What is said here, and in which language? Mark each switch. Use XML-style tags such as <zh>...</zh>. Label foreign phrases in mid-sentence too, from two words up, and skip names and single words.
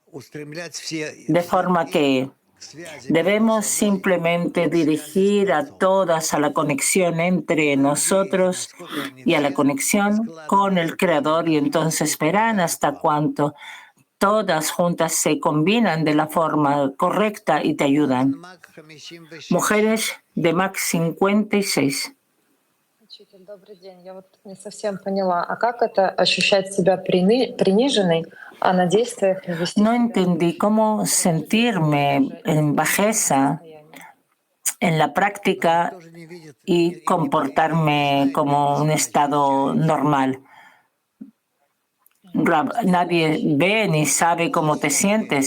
<es>De forma que Debemos simplemente dirigir a todas a la conexión entre nosotros y a la conexión con el Creador, y entonces verán hasta cuánto todas juntas se combinan de la forma correcta y te ayudan. Mujeres de Max 56.</es> <ru>Добрый день. Я вот не совсем поняла, а как это ощущать себя приниженной, а на действиях не вести?</ru> <es>No entendí cómo sentirme en bajeza en la práctica y comportarme como un estado normal. Rab, nadie ve ni sabe cómo te sientes.</es>